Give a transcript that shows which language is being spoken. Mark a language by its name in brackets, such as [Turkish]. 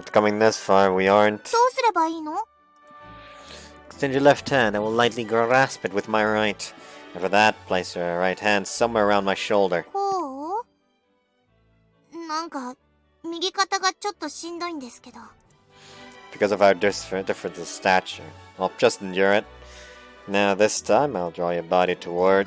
[English] After coming this far, we aren't. [Japanese] どうすればいいの？ [English] Extend your left hand. I will lightly grasp it with my right. After that, place your right hand somewhere around my shoulder. [Japanese] こう？なんか、右肩がちょっとしんどいんですけど。 [English] Because of our difference of stature. I'll just endure it. Now this time, I'll draw your body towards...